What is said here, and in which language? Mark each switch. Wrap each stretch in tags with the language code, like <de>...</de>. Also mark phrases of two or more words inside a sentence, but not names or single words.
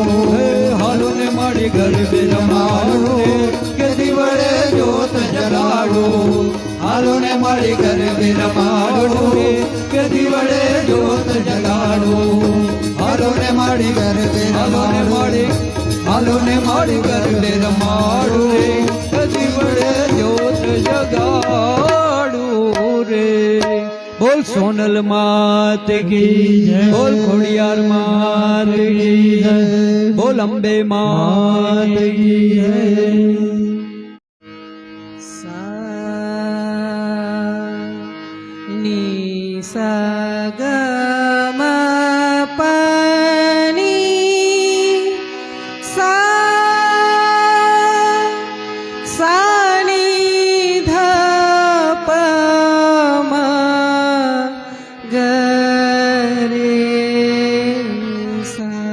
<gu>હાલો ને માડી ગરબે રમાડું કે દિવડે જોત જલાડું હાલો ને માડી ગરબે રમાડું કે દિવડે જોત જગાડું હાલો ને માડી ગરબે હાલો ને માડી ગરબે રમાડું રે કે દિવડે જોત જગાડું રે બોલ સોનલ</gu> <hi>मात की जय</hi> <gu>બોલ ખોડિયાર</gu> <hi>मात की जय</hi> <gu>બોલ અંબે</gu> <hi>मात की जय ni sa ga ma pa ni sa sa ni dha pa ma ga re sa</hi>